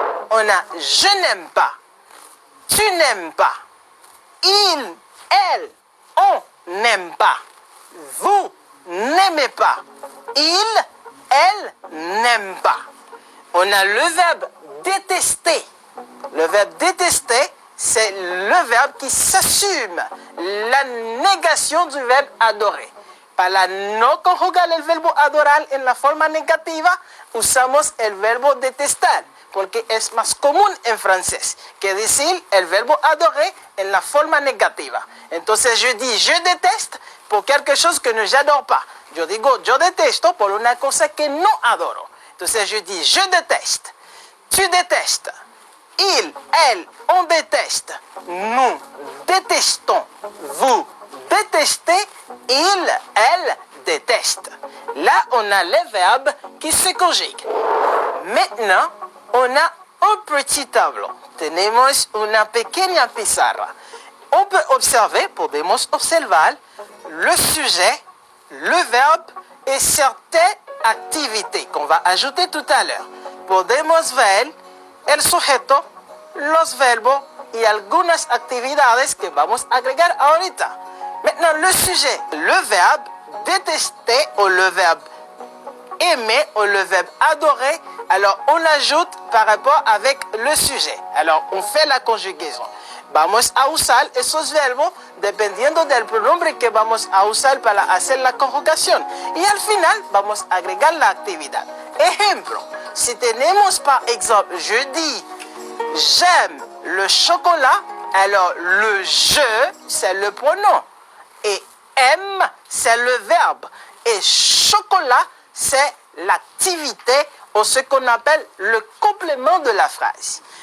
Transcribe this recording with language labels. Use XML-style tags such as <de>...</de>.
<fr>On a je n'aime pas, tu n'aimes pas, il, elle, on n'aime pas, vous n'aimez pas, il, elle n'aime pas. On a le verbe détester. Le verbe détester, c'est le verbe qui s'assume la négation du verbe adorer.</fr> <es>Para no conjugar el verbo adorar en la forma negativa, usamos el verbo detestar, porque es más común en francés que decir el verbo adorer en la forma negativa. Entonces yo</es> <fr>dis je déteste por quelque chose que no j'adore pas.</fr> <es>Yo digo yo detesto por una cosa que no adoro. Entonces</es> <fr>je dis je déteste, tu détestes, il, elle, on déteste, nous détestons, vous détestez, il, elle déteste. Là, on a les verbes qui se conjuguent. Maintenant, on a un petit tableau.</fr> <es>Tenemos una pequeña pizarra.</es> <fr>On peut observer,</fr> <es>podemos observar</es> <fr>le sujet, le verbe et certaines activités qu'on va ajouter tout à l'heure.</fr> <es>Podemos ver el sujeto, los verbos y algunas actividades que vamos a agregar ahorita.</es> <fr>Maintenant, le sujet, le verbe détester ou le verbe aimer ou le verbe adorer, alors on l'ajoute par rapport avec le sujet. Alors, on fait la conjugaison.</fr> <es>Vamos a usar esos verbos dependiendo del pronombre que vamos a usar para hacer la conjugación. Y al final vamos a agregar la actividad. Ejemplo, si tenemos</es> <fr>par exemple, je dis j'aime le chocolat, alors le je, c'est le pronom. Et aime, c'est le verbe. Et chocolat, c'est l'activité ou ce qu'on appelle le complément de la phrase.</fr>